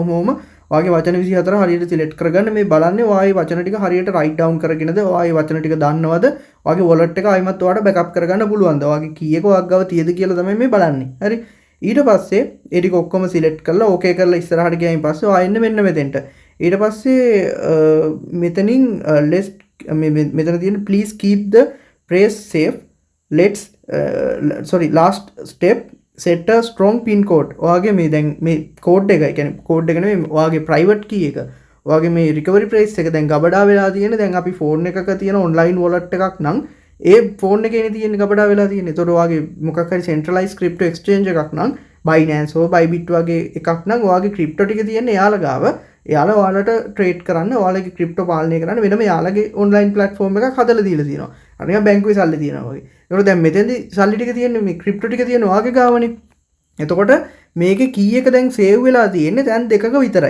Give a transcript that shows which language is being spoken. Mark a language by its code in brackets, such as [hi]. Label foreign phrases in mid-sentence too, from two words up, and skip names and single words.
[si] ඔහොම ඔයාගේ වචන 24 හරියට සිලෙක්ට් කරගන්න. මේ බලන්නේ ඔයාගේ වචන ටික හරියට [en] write down [si] කරගෙනද, ඔයාගේ වචන ටික දන්නවද, ඔයාගේ වොලට් එක ආයිමත් ඔයාට බෑකප් කරගන්න පුළුවන්ද, ඔයාගේ කීයක ඔයාග ගාව තියෙද කියලා තමයි මේ බලන්නේ. හරි. ඊට පස්සේ ඒ ටික ඔක්කොම සිලෙක්ට් කරලා ඕකේ කරලා ඉස්සරහට ගියායින් පස්සේ ඔයා එන්න මෙන්න මෙතෙන්ට. ඊට පස්සේ මෙතනින් මෙතන තියෙන [en] please keep the press safe. last step set a strong pin code. [si] ඔයාගේ මේ දැන් මේ කෝඩ් එක, ඒ කියන්නේ කෝඩ් එක නෙමෙයි, ඔයාගේ [en] private key [si] එක, ඔයාගේ මේ [en] recovery phrase [si] එක දැන් ගබඩා වෙලා තියෙන. දැන් අපි ෆෝන් එකක තියෙන [en] online wallet [si] එකක් නම් ඒ ෆෝන් එකේනේ තියෙන්නේ ගබඩා වෙලා තියෙන්නේ. ඒතකොට ඔයාගේ මොකක් හරි [en] centralized crypto exchange [si] එකක් නම් Binance හෝ Bybit වගේ එකක් නම් ඔයාගේ crypto ටික තියෙන්නේ එයාලා ගාව. එයාලා ඔයාලට ට්‍රේඩ් කරන්න, ඔයාලගේ crypto පාලනය කරන්න වෙනම එයාලගේ [en] online platform [si] එකක් හදලා දීලා තියෙනවා. අර නිකන් බැංකුවේ සල්ලි තියනවා වගේ. ඒකට දැන් මෙතෙන්දී සල්ලි ටික තියෙන්නේ මේ crypto ටික තියෙන ඔයාගේ ගාවනේ. එතකොට මේකේ කී එක දැන් සේව් වෙලා තියෙන්නේ තැන් දෙකක විතරයි.